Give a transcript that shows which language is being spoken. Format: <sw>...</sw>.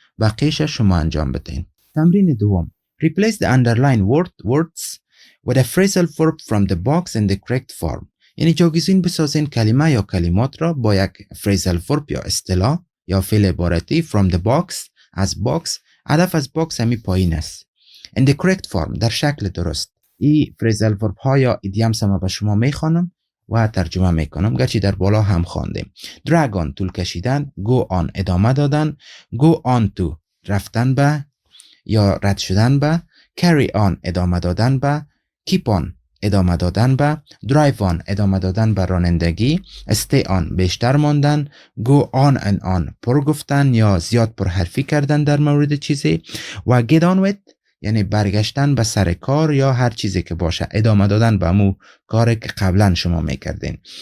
<fa>بقیه‌اش شما انجام بدین. تمرین دوم</fa> <en>replace the underlined words with a phrasal verb from the box in the correct form</en> <fa>یعنی جاگزین بسازین کلمه یا کلمات را با یک phrasal verb یا اصطلاح یا فعل عبارتی</fa> <en>from the box</en> <fa>از box. هدف از box همی پایین است.</fa> <en>in the correct form</en> <fa>در شکل درست. این phrasal verb ها یا idioms هم به شما میخوانم و ترجمه میکنم گرچه در بالا هم خواندیم. drag on طول کشیدن، go on ادامه دادن، go on to رفتن به یا رد شدن به، carry on ادامه دادن به، keep on ادامه دادن به، drive on ادامه دادن به رانندگی، stay on بیشتر ماندن، go on and on پر گفتن یا زیاد پر حرفی کردن در مورد چیزی و get on with یعنی برگشتن به سر کار یا هر چیزی که باشه، ادامه دادن به امو کاری که قبلا شما میکردین.</fa>